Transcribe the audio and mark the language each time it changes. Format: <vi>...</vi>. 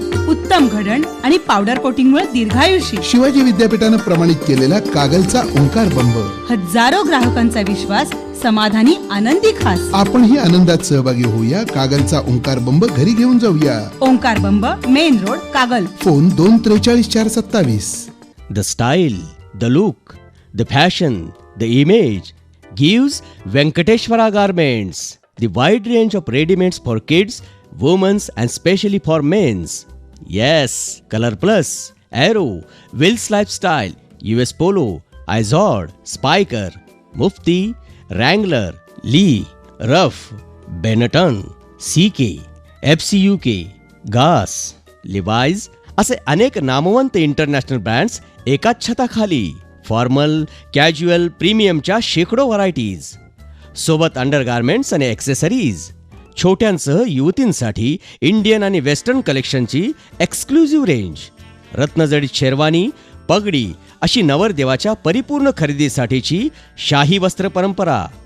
<mr>उत्तम घडण आणि पावडर कोटिंगमुळे दीर्घायुषी. शिवाजी विद्यापीठानं प्रमाणित केलेला कागलचा ओंकार बंब. हजारो ग्राहकांचा विश्वास, समाधानी, आनंदी खास. आपणही आनंदात सहभागी होऊया. कागलचा ओंकार बंब घरी घेऊन जाऊया. ओंकार बंब, main road, Kagal. Phone 243-427.</mr> <en>The style, the look, the fashion, the image gives Venkateshwara Garments. The wide range of ready-mades for kids, women's and specially for men's.</en> <mr>Yes, Color Plus, Aero, Wills Lifestyle, US Polo, Izod, Spiker, Mufti, Wrangler, Lee, Ruff, Benetton, CK, FCUK, Gas, Levi's असे अनेक नामवंत international brands एकाच छताखाली. Formal, casual, प्रीमियमच्या शेकडो varieties. सोबत undergarments आणि accessories. छोट्यांसह युवतींसाठी Indian आणि western कलेक्शनची exclusive range. रत्नजडित sherwani, पगडी अशी नवरदेवाच्या परिपूर्ण खरेदीसाठीची शाही वस्त्र परंपरा.</mr>